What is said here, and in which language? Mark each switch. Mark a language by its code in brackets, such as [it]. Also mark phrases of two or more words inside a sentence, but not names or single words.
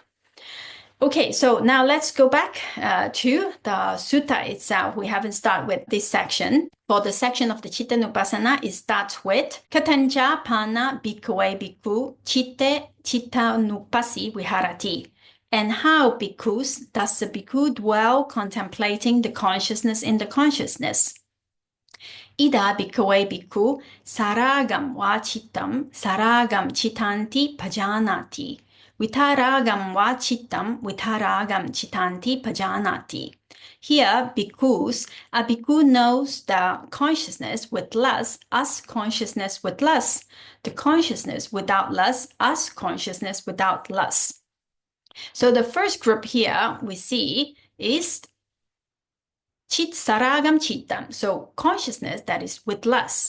[en] Okay, so now let's go back to the sutta itself. We haven't started with this section. For the section of the cittanupassana, it starts with [pi] Katancha pana bhikkhave bhikkhu citte cittanupassī viharati. [en] And how, bhikkhus, does the bhikkhu dwell contemplating the consciousness in the consciousness? [pi] Ida bhikkhave bhikkhu saragam va cittam saragam cittanti pajanati. Vitaragam va cittam vitaragam cittanti pajanati. [en] Here, bhikkhus, a bhikkhu knows the consciousness with lust as consciousness with lust, the consciousness without lust as consciousness without lust. So the first group here we see is [pi] Chit saragam cittam, [en] so consciousness that is with lust.